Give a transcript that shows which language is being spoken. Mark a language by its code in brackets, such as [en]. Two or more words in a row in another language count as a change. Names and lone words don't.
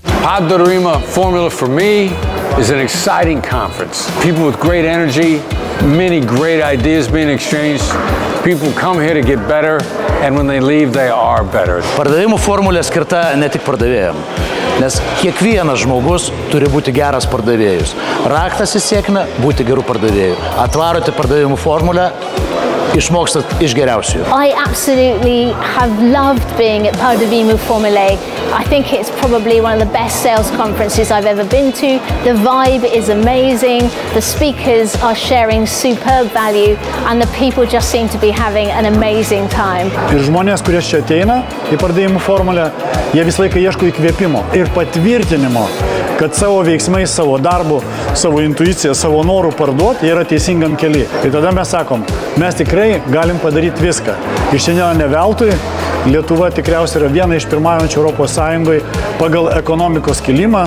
[en] Hot Dorima Formula for me is an exciting conference. People with great energy, many great ideas being exchanged. People come here to get better, and when they leave, they are better. [lt] Pardavimų formulė skirta ne tik pardavėjams, nes kiekvienas žmogus turi būti geras pardavėjus. Raktas į sėkmę – būti gerų pardavėjų. Atvarote pardavimų formulę, išmokstat iš geriausių. [en] I absolutely have loved being at Pardavimų Formulae. I think it's probably one of the best sales conferences I've ever been to. The vibe is amazing, the speakers are sharing superb value, and the people just seem to be having an amazing time. [lt] Ir žmonės, kurie čia ateina į Pardavimų Formulę, jie visą laiką ieško įkvėpimo ir patvirtinimo, kad savo veiksmais, savo darbu, savo intuiciją, savo norų parduoti, jie yra teisingam kely. Ir tada mes sakom, mes tikrai galim padaryti viską. Ir šiandien ne veltui Lietuva tikriausiai yra viena iš pirmaujančių Europos Sąjungoje pagal ekonomikos kilimą.